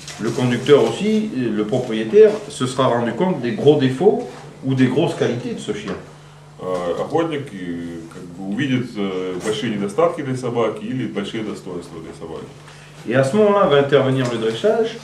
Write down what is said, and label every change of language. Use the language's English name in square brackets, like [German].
[French] le conducteur aussi, le propriétaire, se sera rendu compte des gros défauts ou des grosses qualités de ce chien. [Russian] охотник как бы увидит большие недостатки для собаки или большие достоинства для собаки. [French] Et à ce moment-là va intervenir le dressage